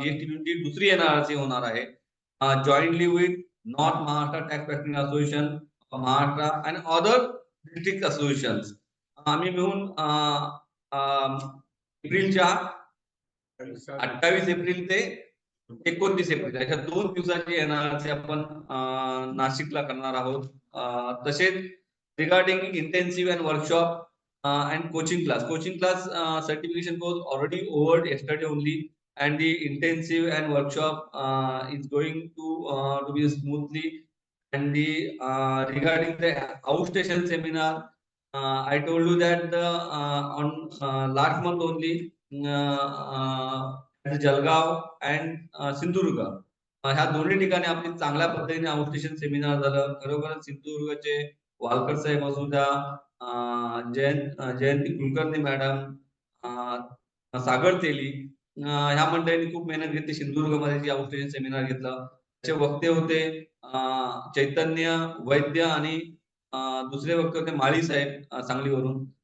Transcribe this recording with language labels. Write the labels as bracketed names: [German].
[Marathi] GSTPMची दुसरी NRRC होणार आहे [English] jointly with [Marathi] north Maharashtra tax practice association Maharashtra [English] And other district associations. [Marathi] आम्ही मिळून एप्रिलच्या 28 एप्रिल ते 29 एप्रिल अशा 2 दिवसाची NRRC आपण नाशिकला करणार आहोत. तसेच [English] regarding intensive and workshop and coaching class certification was already over yesterday only, and the intensive and workshop is going to be smoothly and the regarding the outstation seminar, I told you that on last month only at Jalgaon and Sindhudurga [Marathi] ह्या दोन्ही ठिकाणी आपली चांगल्या पद्धतीने outstation seminar झालं. खरोखरच सिंधुदुर्गचे Walker साहेब असू द्या, जयंती कुलकर्णी मॅडम, सागर तेली ह्या मंडळींनी खूप मेहनत घेतली. सिंधुदुर्गमध्ये जे आउटस्टेशन सेमिनार घेतलं त्याचे वक्ते होते चैतन्य वैद्य आणि दुसरे वक्ते होते माळी साहेब सांगलीवरून.